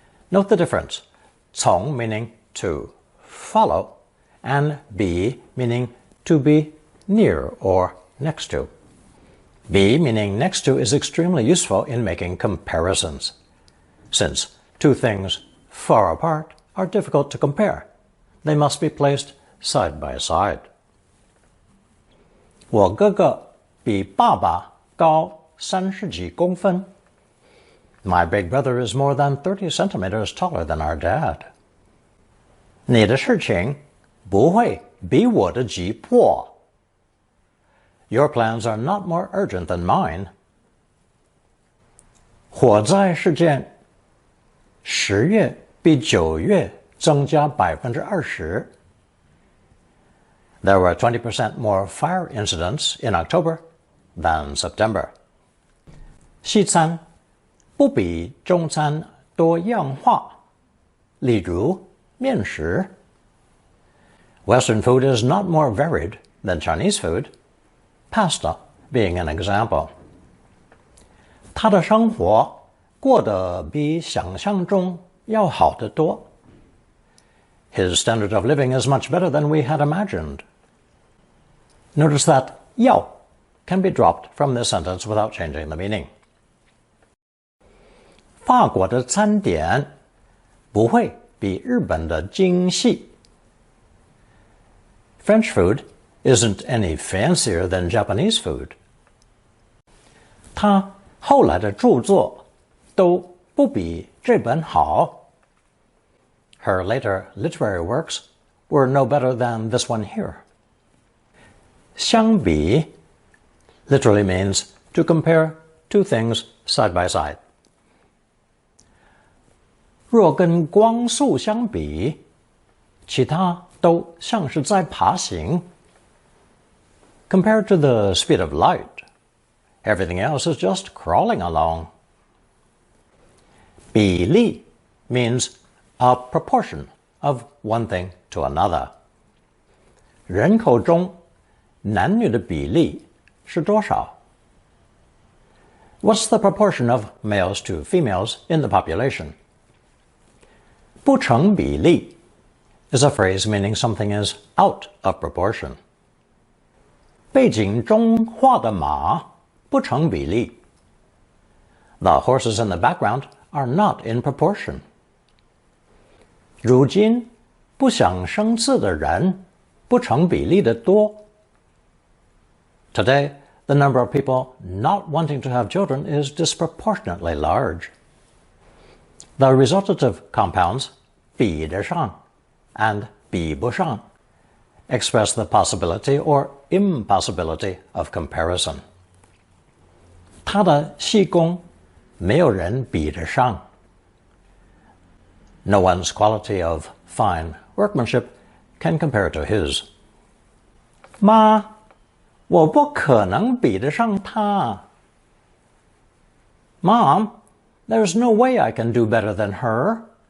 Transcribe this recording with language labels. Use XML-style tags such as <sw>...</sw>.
<en>Note the difference. 从 meaning to follow, and 比 meaning to be near or next to. 比 meaning next to is extremely useful in making comparisons, since 2 things far apart are difficult to compare. They must be placed side by side.</en> <zh>我哥哥比爸爸高30几公分.</zh> <en>My big brother is more than 30 centimeters taller than our dad.</en> <zh>你的事情不会比我的急迫.</zh> <en>Your plans are not more urgent than mine.</en> <zh>火灾事件10月比9月增加20%.</zh> <en>There were 20% more fire incidents in October than September.</en> <zh>西餐不比中餐多样化，例如面食。</zh> <en>Western food is not more varied than Chinese food, pasta being an example.</en> <zh>他的生活过得比想象中要好得多。</zh> <en>His standard of living is much better than we had imagined. Notice that 要 can be dropped from this sentence without changing the meaning.</en> <zh>法国的餐点不会比日本的精细。</zh> <en>French food isn't any fancier than Japanese food.</en> <zh>他后来的著作都不比这本好。</zh> <en>Her later literary works were no better than this one here. 相比 literally means to compare two things side by side.</en> <zh>若跟光速相比，其他都像是在爬行。</zh> <en>Compared to the speed of light, everything else is just crawling along. 比例 means a proportion of one thing to another.</en> <zh>人口中男女的比例是多少？</zh> <en>What's the proportion of males to females in the population? 不成比例 is a phrase meaning something is out of proportion.</en> <zh>背景中画的马不成比例。</zh> <en>The horses in the background are not in proportion.</en> <zh>如今不想生字的人不成比例的多。</zh> <en>Today, the number of people not wanting to have children is disproportionately large. The resultative compounds 比得上 and 比不上 express the possibility or impossibility of comparison.</en> <zh>他的细工没有人比得上。</zh> <en>No one's quality of fine workmanship can compare to his.</en> <zh>妈，我不可能比得上他。</zh> <en>Mom, there's no way I can do better than her.</en>